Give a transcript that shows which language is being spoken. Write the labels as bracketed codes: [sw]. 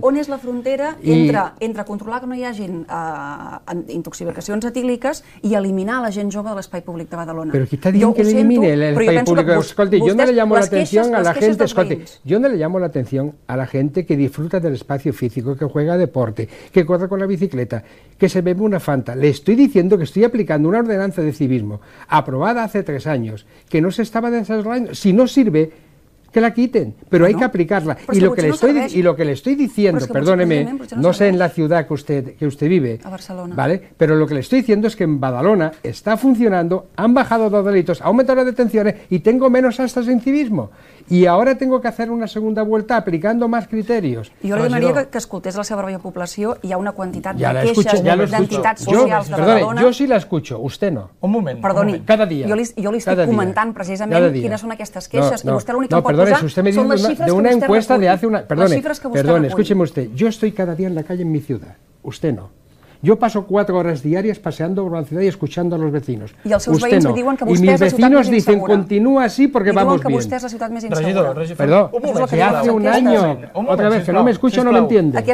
[ca] On és la frontera entre controlar que no hi hagin intoxicacions etíliques i eliminar la gent jove de l'espai públic de Badalona? [es] Pero que está diciendo que elimine el espai público. Escolti, yo no le llamo la atención a la gente, yo no le llamo la atención a la gente que disfruta del espacio físico, que juega deporte, que corre con la bicicleta, que se bebe una Fanta. Le estoy diciendo que estoy aplicando una ordenanza de civismo aprobada hace 3 años, que no se estaba desarrollando. Si no sirve, que la quiten, pero hay que aplicarla. Y lo que le estoy diciendo, perdóneme, no sé en la ciudad que usted vive, a Barcelona, ¿vale? Pero lo que le estoy diciendo es que en Badalona está funcionando, han bajado los delitos, ha aumentado las detenciones y tengo menos actas de incivismo. I ara tengo que hacer una segunda vuelta aplicando más criterios. [ca] Jo li demanaria que escoltés la seva pròpia població. Hi ha una quantitat de queixes d'entitats socials de Badalona. [es] Jo sí la escucho, usted no. [ca] Un moment. Perdoni, cada dia. Jo li estic comentant precisament quines són aquestes queixes i vostè l'únic que pot posar són les xifres que vostè recull. [es] Perdone, escúcheme usted, yo estoy cada día en la calle en mi ciudad, usted no. Yo paso 4 horas diarias paseando por la ciudad y escuchando a los vecinos. [ca] Y els seus veïns diuen que vostè és la ciutat més insegura. [es] Y mis vecinos dicen, continúa así porque vamos bien. [ca] Diuen que vostè és la ciutat més insegura. [es] Perdón, que hace un año, otra vez, que no me escucha o no me entiende.